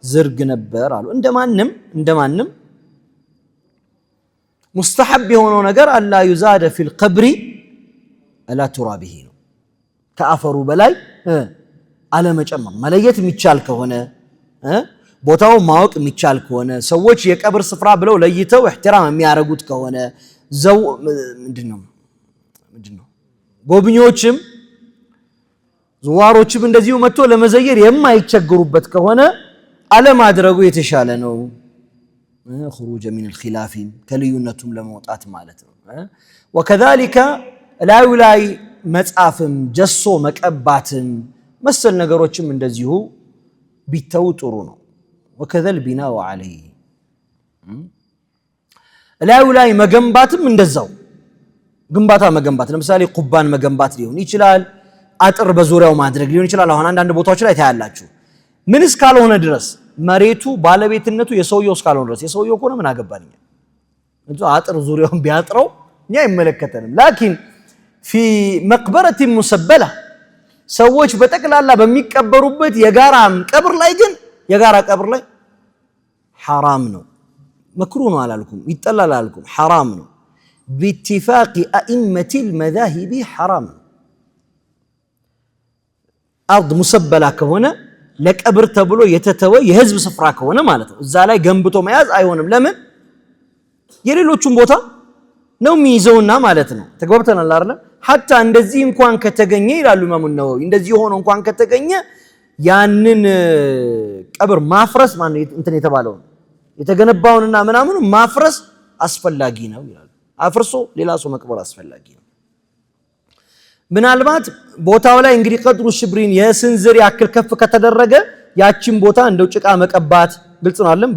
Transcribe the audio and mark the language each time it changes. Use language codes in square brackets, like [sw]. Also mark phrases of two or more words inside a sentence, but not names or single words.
[am] ዝርግ ነበር አሉ። እንደማንም ሙስተሐብ የሆነው ነገር [ar] ألا يزاد في القبر على ترابه [am] ነው። ከአፈሩ በላይ አለመጨመር። መለየት የሚቻል ከሆነ ቦታውን ማወቅ የሚቻል ከሆነ ሰዎች የቀብር ስፍራ ብለው ለይተው ኢህቲራም የሚያደርጉት ከሆነ ምንድነው ጎብኚዎችም ዙዋሮችም እንደዚሁ መጥቶ ለመዘየር የማይቸገሩበት ከሆነ አለማድረጉ የተሻለ ነው። [ar] خروج من الخلاف [am] ከልዩነቱም ለመውጣት ማለት ነው። وكذلك ላዩ ላይ መጻፍም ጀሶ መቀባትም መሰል ነገሮችም እንደዚሁ ቢተው ጥሩ ነው። [ar] وكذا البناء عليه [am] ላዩ ላይ መገንባትም እንደዛው ግንባታ መገንባት ለምሳሌ ቁባን መገንባት ሊሆን ይችላል። አጥር በዙሪያው ማድረግ ሊሆን ይችላል። አሁን አንዳንድ ቦታዎች ላይ ታያላችሁ ምን እስካልሆነ ድረስ መሬቱ ባለቤትነቱ የሰውየው እስካልሆነ ድረስ የሰውየው ከሆነ ምን አገባኝ እንጂ አጥር ዙሪያውን ቢያጥረው እኛ አይመለከተንም። ላኪን [ar] في مقبرة مسبلة [am] ሰዎች በጠቅላላ በሚቀበሩበት የጋራ ቀብር ላይ ግን የጋራ ቀብር ላይ حرام ነው። መክሩህ ነው አላልኩም፣ ይጠላል አላልኩም፣ حرام ነው። [ar] باتفاق أئمة المذاهب حرام أرض مسبلة [am] ከሆነ ለቀብር ተብሎ የተተወ የህዝብ ስፍራ ከሆነ ማለት ነው እዛ ላይ ገንብቶ መያዝ አይሆንም። ለምን የሌሎቹን ቦታ ነው የሚይዘውና ማለት ነው። ተግባብተናል አይደል? ሐታ እንደዚህ እንኳን ከተገኘ ይላሉ ኢማሙ ነወዊ እንደዚህ ሆኖ እንኳን ከተገኘ ያንን ቀብር ማፍረስ ማን እንትን የተባለው የተገነባውንና ምናምኑ ማፍረስ አስፈላጊ ነው ይላሉ። አፍርሶ ሌላ ሰው መቅበር አስፈላጊ ነው። ምናልባት ቦታው ላይ እንግዲህ [ar] قدر شبر [am] የስንዝር ያክል ከፍ ከተደረገ ያቺን ቦታ እንደው ጭቃ መቀባት ግልጽ ነው አይደል?